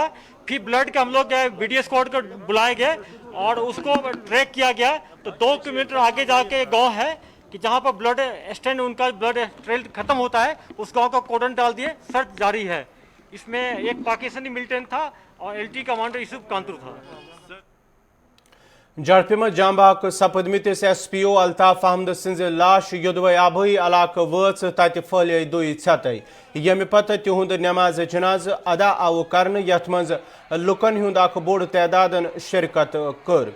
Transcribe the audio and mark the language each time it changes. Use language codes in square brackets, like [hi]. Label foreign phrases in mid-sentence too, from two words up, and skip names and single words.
[hi] फिर ब्लड का हम लोग [en] BDA squad [hi] को बुलाए गए और उसको ट्रैक किया गया। तो 2 किलोमीटर आगे जाके गांव है कि जहाँ पर [en] blood stand [hi] उनका [en] blood trail [hi] खत्म होता है, उस गांव का कॉर्डन डाल दिए, सर्च जारी है। इसमें एक पाकिस्तानी मिलिटेंट था और [en] LT commander [hi] यूसुफ कांतरू था। [ks] जड़पिम जांबाक सपदमितिस एसपीओ अल्ताफ अहमद सिंज लाश युदवे आबई इलाक वच तत फैले दुई छतई यम पत तिहुंद नमाज जनाज अदा आव करन यथ मज लुकन हुंद अख बोड़ तैदादन शिरकत कर।